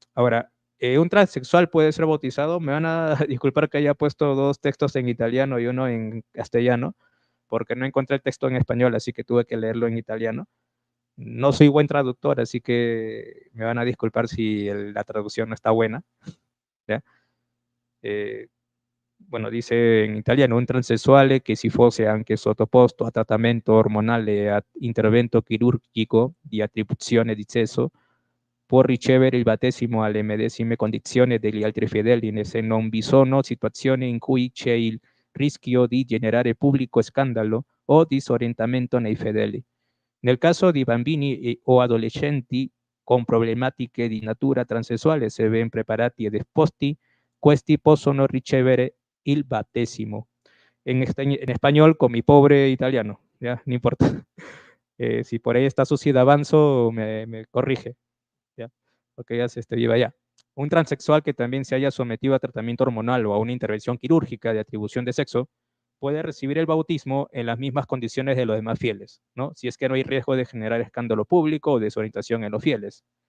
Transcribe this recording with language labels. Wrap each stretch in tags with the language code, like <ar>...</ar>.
<es>Ahora, ¿un transexual puede ser bautizado? Me van a disculpar que haya puesto 2 textos en italiano y uno en castellano, porque no encontré el texto en español, así que tuve que leerlo en italiano. No soy buen traductor, así que me van a disculpar si la traducción no está buena, ¿ya? Eh, bueno, dice</es> <it>in italiano: un transessuale che si fosse anche sottoposto a trattamento ormonale e a intervento chirurgico di attribuzione di sesso, può ricevere il battesimo alle medesime condizioni degli altri fedeli, se non vi sono situazioni in cui c'è il rischio di generare pubblico scandalo o disorientamento nei fedeli. Nel caso di bambini o adolescenti con problematiche di natura transessuale, se ben preparati ed esposti, questi possono ricevere il battesimo.</it> <es>En español, con mi pobre italiano, ya, no importa. Si por ahí está sucio de avanzo, me corrige, ya, porque ya se viva ya. Un transexual que también se haya sometido a tratamiento hormonal o a una intervención quirúrgica de atribución de sexo puede recibir el bautismo en las mismas condiciones de los demás fieles, ¿no?, si es que no hay riesgo de generar escándalo público o desorientación en los fieles.</es>